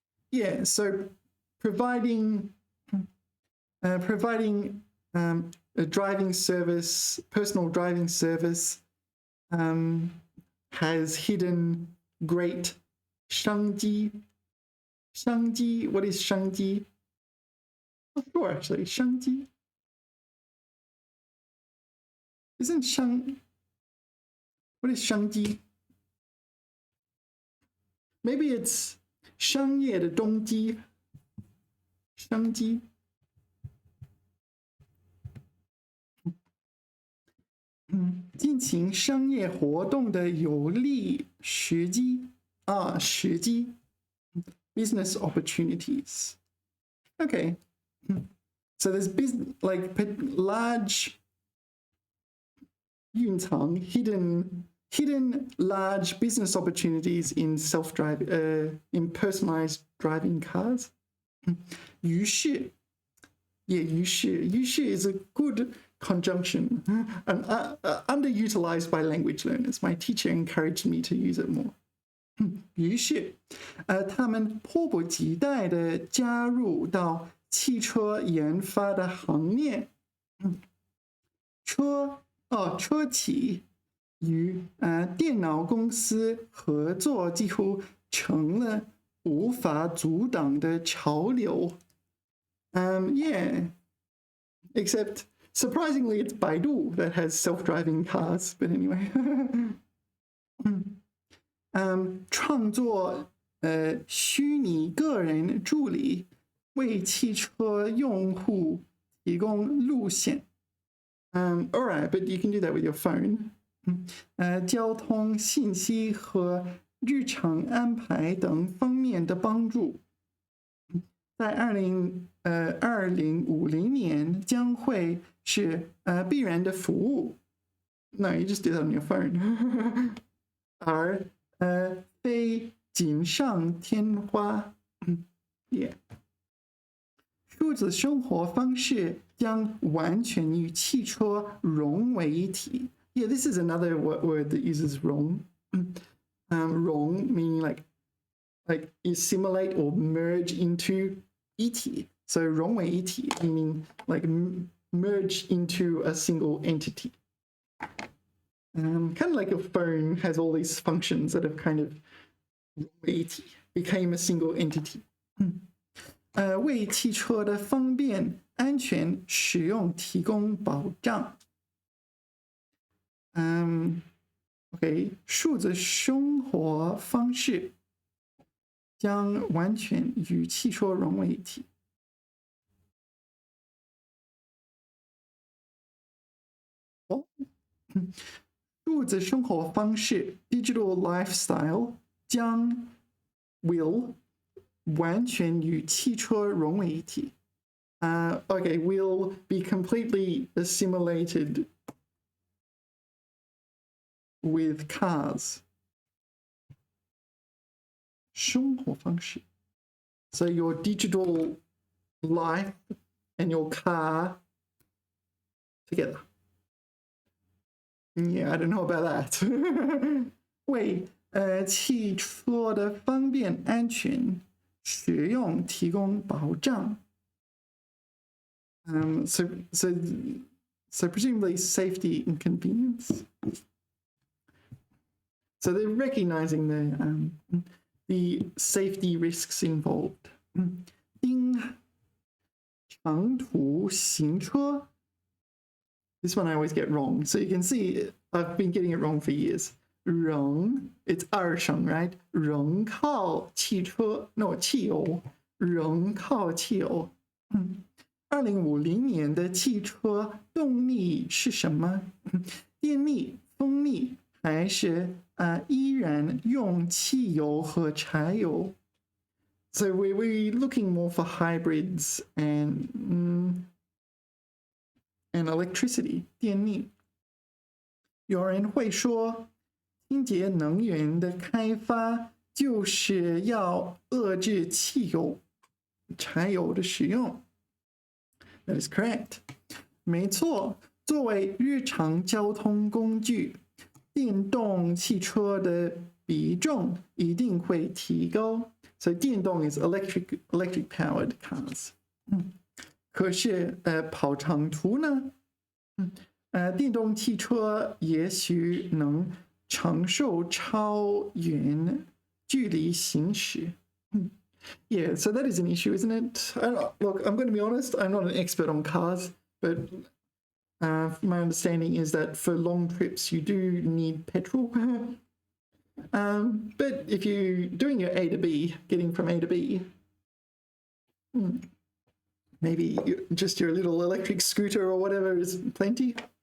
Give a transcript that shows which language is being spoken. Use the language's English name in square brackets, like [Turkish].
[English] Yeah, so providing a driving service, personal driving service, has hidden great 商机。商机 what is 商机 Not sure actually. [Chinese] 商机 [English] isn't [Chinese] 商 [English] what is [Chinese] 商机 [English] Maybe it's [Chinese] 商业的动机商机进行商业活动的有利时机时机 [English] business opportunities. Okay, so there's like large 蕴藏 hidden large business opportunities in in personalized driving cars. 于是 于是 is a good conjunction and underutilized by language learners. My teacher encouraged me to use it more. [Chinese] 于是，他们迫不及待地加入到汽车研发的行列。车企与电脑公司合作几乎成了无法阻挡的潮流。 [English] Yeah, except surprisingly, it's Baidu that has self-driving cars. But anyway. [Chinese] 创作虚拟个人助理，为汽车用户提供路线。 [English] Alright, but you can do that with your phone. [Chinese] 交通信息和日常安排等方面的帮助，在2050年将会是必然的服务。 [English] No, you just do that on your phone. [Chinese] 而非锦上添花。Yeah. 数字生活方式将完全与汽车融为一体。 [English] Yeah, this is another word that uses 融。融 meaning like assimilate or merge into 一体。 So 融为一体 meaning like merge into a single entity. Kind of like a phone has all these functions that have kind of became a single entity. [Chinese] 为汽车的方便、安全使用提供保障。 OK， 数字生活方式将完全与汽车融为一体。数字生活方式 [English] digital lifestyle [Chinese] 将 [English] will [Chinese] 完全与汽车融为一体。 [English] Okay, will be completely assimilated with cars. 生活方式 So your digital life and your car together. Yeah, I don't know about that. [Chinese] 为汽车的方便、安全、使用提供保障。 [English] So presumably safety and convenience. So they're recognizing the safety risks involved. [Chinese] 因长途行车 [English] This one I always get wrong. So you can see I've been getting it wrong for years. 人 it's 二声 right? [Chinese] 人靠汽车 no 汽油人靠汽油2050年的汽车动力是什么？电力、风力还是依然用汽油和柴油？ [English] So we're looking more for hybrids and and electricity 电力。 [Chinese] 有人会说，清洁能源的开发就是要遏制汽油、柴油的使用。 [English] That is correct. [Chinese] 没错，作为日常交通工具，电动汽车的比重一定会提高。 [English] So 电动 is electric powered cars. [Chinese] 可是跑长途呢？电动汽车也许能承受超远距离行驶。 [English] Yeah, so that is an issue, isn't it? Look, I'm going to be honest, I'm not an expert on cars, but my understanding is that for long trips you do need petrol. But if you're doing your A to B, getting from A to B, maybe just your little electric scooter or whatever is plenty.